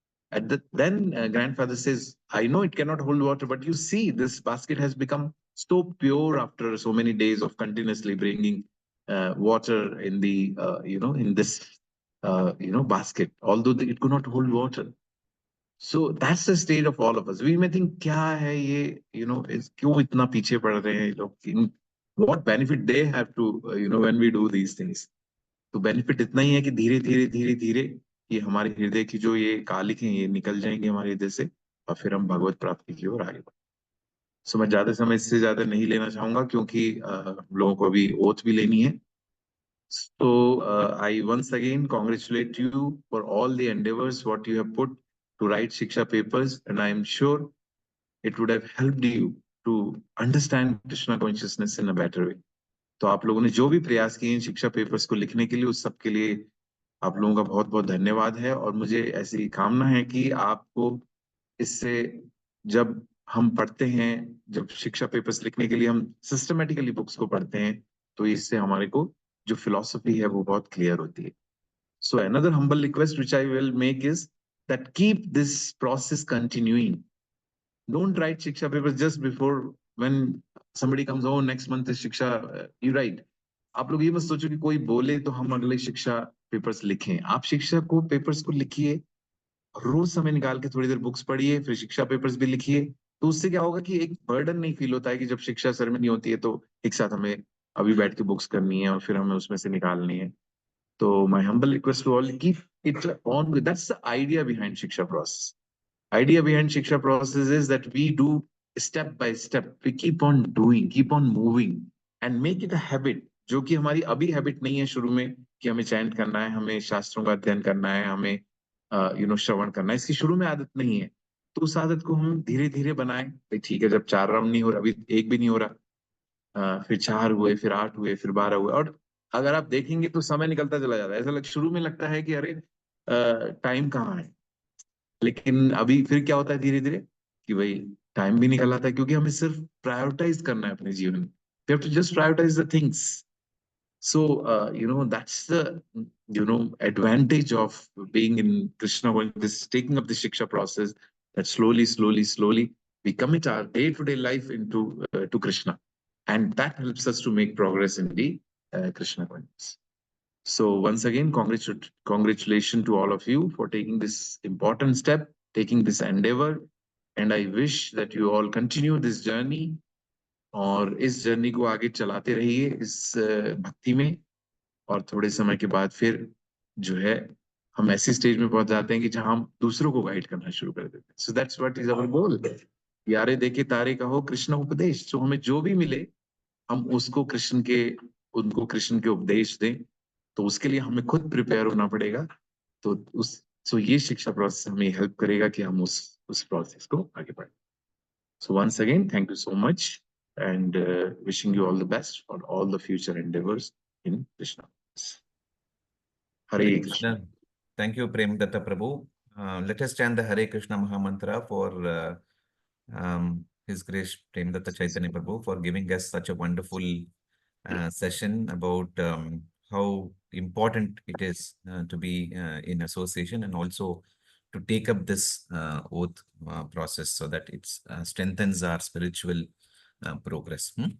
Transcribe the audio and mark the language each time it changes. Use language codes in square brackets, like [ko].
[en] Then grandfather says, I know it cannot hold water, but you see, this basket has become so pure after so many days of continuously bringing water in the, in this, basket, although it could not hold water. So that's the state of all of us. We may think, [hi] kya hai ye, is kyun itna piche pad rahe hain ye log? [en] What benefit they have to, when we do these things? [hi] तो benefit इतना ही है कि धीरे धीरे धीरे धीरे ये हमारे हृदय की जो ये कालिक हैं ये निकल जाएंगे हमारे हृदय से, और फिर हम भगवत प्राप्ति की ओर आगे बढ़ेंगे. सो मैं ज्यादा समय इससे ज्यादा नहीं लेना चाहूंगा, क्योंकि हम लोगों को अभी ओथ भी लेनी है. [en] So I once again congratulate you for all the endeavors what you have put to write Shiksha papers, and I am sure it would have helped you to understand Krishna consciousness in a better way. [hi] तो आप लोगों ने जो भी प्रयास किए हैं शिक्षा पेपर्स को लिखने के लिए, उस सब के लिए आप लोगों का बहुत बहुत धन्यवाद है. और मुझे ऐसी कामना है कि आपको इससे, जब हम पढ़ते हैं, जब शिक्षा पेपर्स लिखने के लिए हम सिस्टमेटिकली बुक्स को पढ़ते हैं, तो इससे हमारे को जो फिलॉसफी है वो बहुत क्लियर होती है. [en] So another humble request which I will make is that keep this process continuing. Don't write shiksha papers just before when somebody comes, oh next month is shiksha, you write. [hi] आप लोग ये मत सोचो कि कोई बोले तो हम अगले शिक्षा पेपर्स लिखें. आप शिक्षा को पेपर्स को लिखिए, रोज समय निकाल के थोड़ी देर बुक्स पढ़िए, फिर शिक्षा पेपर्स भी लिखिए. तो उससे क्या होगा कि एक बर्डन नहीं फील होता है कि जब शिक्षा सेरेमनी होती है तो एक साथ हमें अभी बैठ के बुक्स करनी है और फिर हमें उसमें से निकालनी है. [en] तो my humble request to all, keep it on. That's the idea behind Shiksha process. Idea behind Shiksha process is that we do step by step. We keep on doing, keep on moving, and make it a habit. [hi] जो कि हमारी अभी habit नहीं है शुरू में कि हमें चैंट करना है, हमें शास्त्रों का अध्ययन करना है, हमें श्रवण करना है. इसकी शुरू में आदत नहीं है. तो उस आदत को हम धीरे धीरे बनाएं. ठीक है, जब 4 राउंड नहीं हो रहा, अभी 1 भी नहीं हो रहा, फिर 4 हुए, फिर 8 हुए, फिर 12 हुए, और अगर आप देखेंगे तो समय निकलता चला जाता है. ऐसा शुरू में लगता है कि अरे टाइम कहाँ है, लेकिन अभी फिर क्या होता है धीरे धीरे कि भाई टाइम भी निकल आता है, क्योंकि हमें सिर्फ प्रायोरिटाइज करना है अपने जीवन में. [en] We have to just prioritise the things. So that's the advantage of being in Krishna, when this taking up the shiksha process, that slowly we commit our day-to-day life into to Krishna, and that helps us to make progress in the Krishna consciousness. So once again, congratulations to all of you for taking this important step, taking this endeavor, and I wish that you all continue this journey, [hi] और इस journey को आगे चलाते रहिए इस भक्ति में. और थोड़े समय के बाद फिर जो है हम ऐसी स्टेज में पहुंच जाते हैं कि जहां हम दूसरों को गाइड करना शुरू कर देते हैं. [en] So that's what is our goal. [bn] यारे देखे तारे कहो कृष्ण उपदेश. [hi] तो हमें जो भी मिले हम उसको उनको कृष्ण के उपदेश दें. तो उसके लिए हमें खुद प्रिपेयर होना पड़ेगा. तो ये शिक्षा प्रोसेस हमें हेल्प करेगा कि हम उस प्रोसेस को आगे बढ़ें. [en] So once again thank you so much, and wishing you all the best for all the future endeavours in Krishna. [hi] Hare Krishna. [en] Thank you, Premadatta Prabhu. Let us chant the Hare Krishna Maha Mantra for His Grace Premadatta Chaitanya Prabhu for giving us such a wonderful session about how important it is to be in association, and also to take up this oath process so that it strengthens our spiritual progress.